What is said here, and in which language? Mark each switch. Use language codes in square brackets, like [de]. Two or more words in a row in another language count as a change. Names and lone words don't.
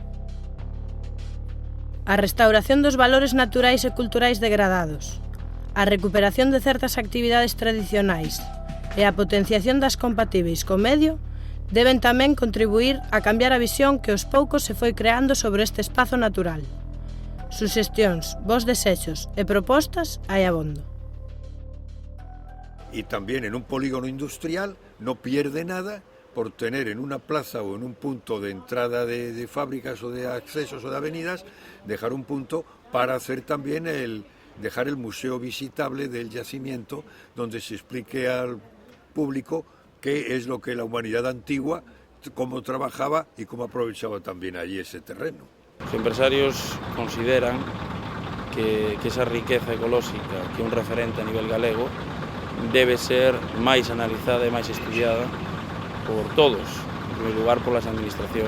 [gl] A restauración dos valores naturais e culturais degradados, a recuperación de certas actividades tradicionais e a potenciación das compatíveis co medio deben tamén contribuir a cambiar a visión que aos poucos se foi creando sobre este espazo natural. Suxestións, bos desexos e propostas hai abondo. [es] Y también en un polígono industrial no pierde nada por tener en una plaza o en un punto de entrada de fábricas o de accesos o de avenidas, dejar un punto para hacer también dejar el museo visitable del yacimiento, donde se explique al público qué es lo que la humanidad antigua, cómo trabajaba y cómo aprovechaba también allí ese terreno. [gl] Os empresarios consideran que esa riqueza ecolóxica que é un referente a nivel galego debe ser máis analizada e máis estudiada por todos, en primeiro lugar polas administracións.